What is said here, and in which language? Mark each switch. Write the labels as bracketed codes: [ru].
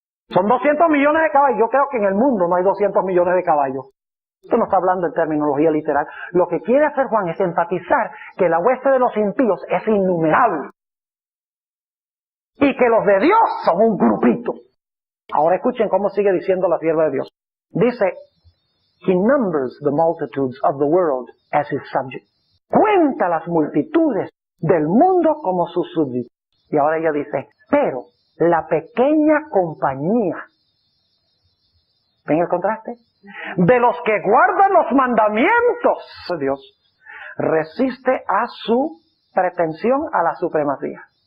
[es] Son 200 millones de caballos. Yo creo que en el mundo no hay 200 millones de caballos. Esto no está hablando en terminología literal. Lo que quiere hacer Juan es enfatizar que la hueste de los impíos es innumerable. Y que los de Dios son un grupito. Ahora escuchen cómo sigue diciendo la sierva de Dios. Dice, [en] he numbers the multitudes of the world as his subject. [es] Cuenta las multitudes del mundo como sus súbditos. Y ahora ella dice, pero la pequeña compañía, ¿ven el contraste? De los que guardan los mandamientos de Dios, resiste a su pretensión a la supremacía.